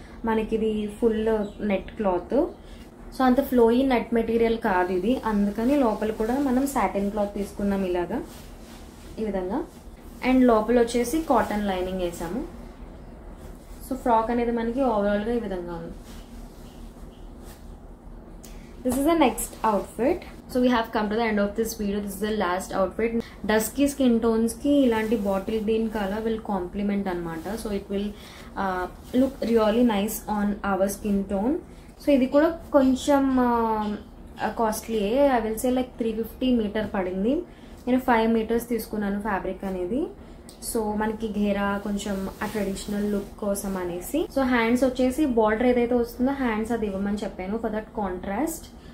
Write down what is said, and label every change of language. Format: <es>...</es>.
<te>మనకి ఇది full net cloth. So అంత ఫ్లోయీ నెట్ మెటీరియల్ కాదు ఇది, అందుకని లోపల కూడా మనం సాటిన్ క్లాత్ తీసుకున్నాం ఇలాగా ఈ విధంగా. అండ్ లోపల వచ్చేసి కాటన్ లైనింగ్ వేసాము. సో ఫ్రాక్ అనేది మనకి ఓవరాల్ గా ఈ విధంగా ఉంది.</te> <en>This is the next outfit. So we have come to the end of this video. This is the last outfit. Dusky skin tones</en> <te>ki ilanti</te> <en>bottle green color will complement anamata. So it will look really nice on our skin tone.</en> <te>So ఇది కూడా కొంచెం costly.</te> <en>I will say like</en> <te>350 metre పడింది. నేను 5 metres తీసుకున్నాను fabric అనేది. So మనకి ఘేరా కొంచెం ఆ ట్రెడిషనల్ లుక్ కోసం అనేసి. సో హ్యాండ్స్ వచ్చేసి బార్డర్ ఏదైతే వస్తుందో హ్యాండ్స్ అది ఇవ్వమని చెప్పాను ఫర్ దట్ కాంట్రాస్ట్.</te>